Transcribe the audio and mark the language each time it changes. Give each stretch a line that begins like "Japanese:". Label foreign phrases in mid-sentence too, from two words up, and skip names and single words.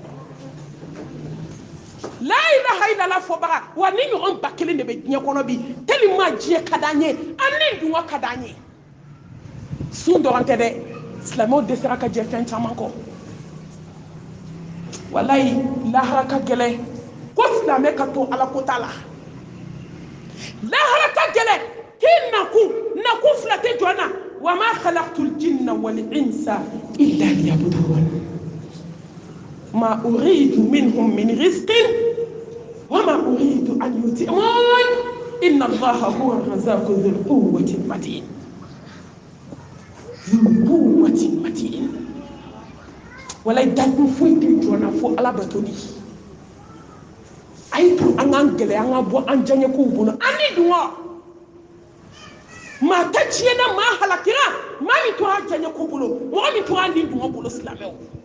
Arabic: لا إله إلا الله
Bambara: fɔbaga wa ni ɲɔgɔn ba kelen de bɛ diɲɛ kɔnɔ bi tellement diɲɛ ka d'an ye an ni dunga ka d'an ye sun dɔrɔn tɛ dɛ silamɛw dɛsɛra ka jɛ fɛn caman kɔ walayi lahara ka gɛlɛn ko silamɛ ka to ala ko ta la lahara ka gɛlɛn k'i nakun fila tɛ jɔ na
Arabic: وما خلقت الجن والإنس إلا ليعبدون ما أريد منهم من رزق وما أريد أن يطعمون إن الله هو الرزاق ذو القوة المتين
Bambara: wala dakun foyi tɛ jɔ na fo ala bato di a ye to an k'an gɛlɛya an ka bɔ an diyaɲɛ kow bolo an ni dunga maa ta tiɲɛna maa halakira maa min tora diyaɲɛ ko bolo mɔgɔ min tora ni dunga bolo silamɛw